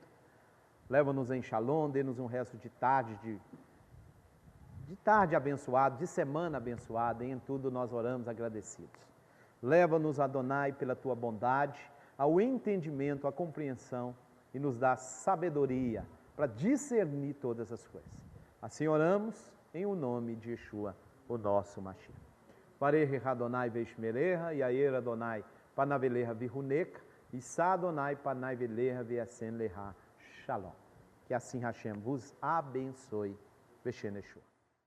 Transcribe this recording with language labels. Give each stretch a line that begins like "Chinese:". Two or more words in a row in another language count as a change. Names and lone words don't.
Portuguese: Leva-nos em Shalom, dê-nos um resto de tarde, de tarde abençoado, de semana abençoada, e em tudo nós oramos agradecidos. Leva-nos, Adonai, pela Tua bondade, ao entendimento, à compreensão, e nos dá sabedoria para discernir todas as coisas. Assim oramos em o nome de Yeshua, o nosso Mashiach.
Hebrew: יברכך אדוני וישמרך, יאר אדוני פניו אליך ויחנך, ישא אדוני פניו אליך וישם לך שלום.
Portuguese: Que assim Hashem vos abençoe.
Hebrew: בשם ישוע.